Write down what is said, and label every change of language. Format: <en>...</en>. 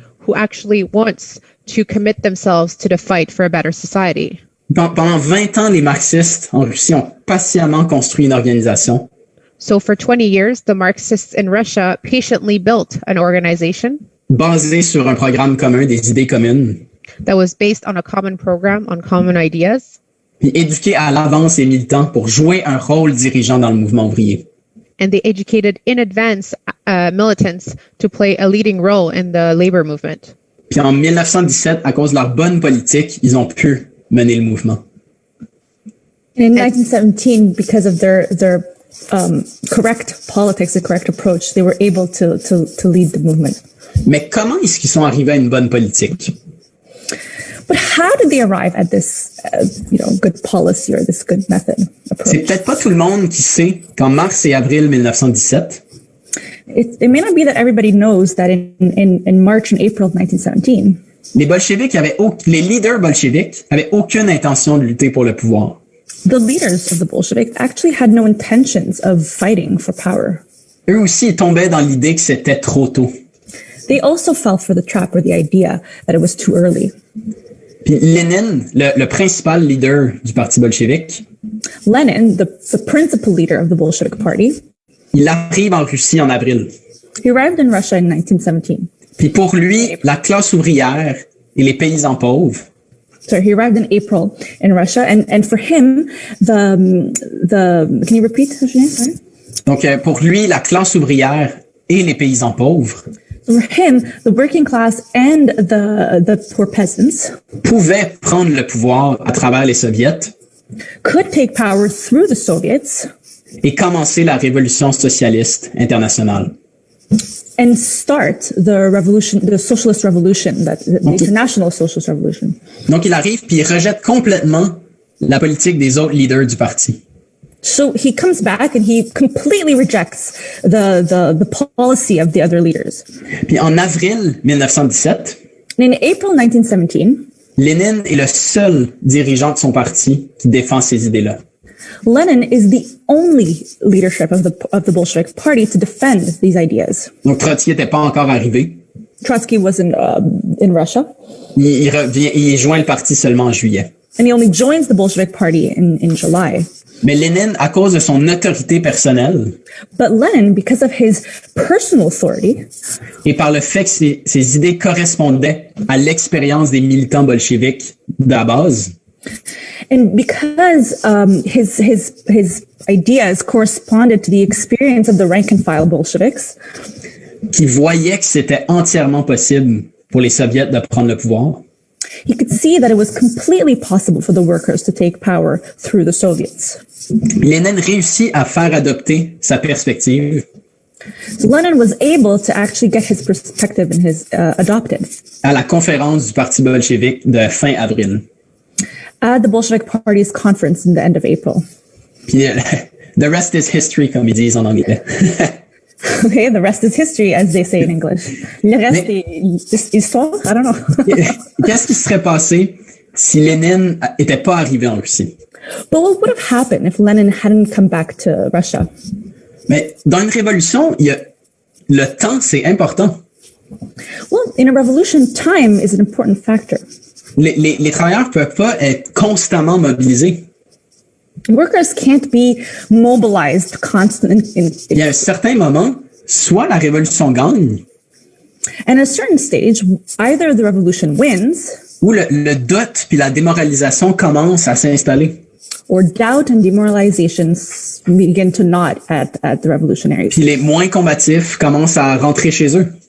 <en>who actually wants to commit themselves to the fight for a better society.</en> <fr>Pendant 20 ans, les marxistes en Russie ont patiemment construit une organisation</fr> <en>So for 20 years, the Marxists in Russia patiently built an organization</en> <fr>basée sur un programme commun, des idées communes,</fr> <en>that was based on a common program, on common ideas,</en> <fr>puis éduquée à l'avance les militants pour jouer un rôle dirigeant dans le mouvement ouvrier.</fr> <en>and they educated in advance militants to play a leading role in the labor movement.</en> <fr>Puis en 1917, à cause de leur bonne politique, ils ont pu mener le mouvement.</fr> <en>And in 1917, because of their correct politics, the correct approach, they were able to lead the movement.</en> <fr>Mais comment est-ce qu'ils sont arrivés à une bonne politique?</fr> <en>But how did they arrive at this, good policy or this good method</en> <fr>C'est</fr> <en>approach?</en> <fr>peut-être pas tout le monde qui sait qu'en mars et avril 1917,</fr> <en>It may not be that everybody knows that in March and April of 1917,</en> <fr>les leaders bolcheviques avaient aucune intention de lutter pour le pouvoir.</fr> <en>the leaders of the Bolsheviks actually had no intentions of fighting for power.</en> <fr>Eux aussi, ils tombaient dans l'idée que c'était trop tôt.</fr> <en>They also fell for the trap or the idea that it was too early.</en> <fr>Puis Lénine, le principal leader du Parti bolchevique,</fr> <en>Lenin, the principal leader of the Bolshevik Party,</en> <fr>il arrive en Russie en avril.</fr> <en>he arrived in Russia in 1917.</en> <fr>Puis pour lui, la classe ouvrière et les paysans pauvres,</fr> <en>So he arrived in April in Russia, and for him, the can you repeat, Julien? Sorry.</en> <fr>donc pour lui, la classe ouvrière et les paysans pauvres</fr> <en>So for him, the working class and the poor peasants</en> <fr>pouvaient prendre le pouvoir à travers les soviets</fr> <en>could take power through the Soviets</en> <fr>et commencer la révolution socialiste internationale.</fr> <en>and start the socialist revolution, the international socialist revolution.</en> <fr>Donc il arrive puis il rejette complètement la politique des autres leaders du parti.</fr> <en>So he comes back and he completely rejects the policy of the other leaders.</en> <fr>Puis en avril 1917,</fr> <en>And in April 1917,</en> <fr>Lénine est le seul dirigeant de son parti qui défend ces idées-là.</fr> <en>Lenin is the only leadership of the Bolshevik Party to defend these ideas.</en> <fr>Donc Trotsky n'était pas encore arrivé.</fr> <en>Trotsky was in Russia,</en> <fr>Il joint le parti seulement en juillet.</fr> <en>and he only joins the Bolshevik Party in July.</en> <fr>Mais Lénine, à cause de son autorité personnelle</fr> <en>But Lenin, because of his personal authority,</en> <fr>et par le fait que ses idées correspondaient à l'expérience des militants bolcheviques de la base,</fr> <en>and because his ideas corresponded to the experience of the rank and file Bolsheviks,</en> <fr>qui voyaient que c'était entièrement possible pour les soviets de prendre le pouvoir,</fr> <en>he could see that it was completely possible for the workers to take power through the Soviets.</en> <fr>Lénine réussit à faire adopter sa perspective</fr> <en>So Lenin was able to actually get his perspective and his adopted</en> <fr>à la conférence du Parti bolchevique de fin avril.</fr> <en>at the Bolshevik Party's conference in the end of April.</en> <fr>Puis</fr> <en>the rest is history,</en> <fr>comme ils disent en anglais.</fr> <en>Okay, the rest is history, as they say in English.</en> <fr>Le reste est histoire?</fr> <en>I don't know.</en> <fr>Qu'est-ce qui serait passé si Lénine était pas arrivé en Russie?</fr> <en>But what would have happened if Lenin hadn't come back to Russia?</en> <fr>Mais dans une révolution, le temps, c'est important.</fr> <en>Well, in a revolution, time is an important factor.</en> <fr>Les travailleurs peuvent pas être constamment mobilisés.</fr> <en>Workers can't be mobilized constantly.</en> <fr>Il y a un certain moment, soit la révolution gagne,</fr> <en>And at a certain stage, either the revolution wins,</en> <fr>ou le doute puis la démoralisation commencent à s'installer.</fr> <en>or doubt and demoralization begin to knot at the revolutionaries.</en> <fr>Puis les moins combatifs commencent à rentrer chez eux.</fr>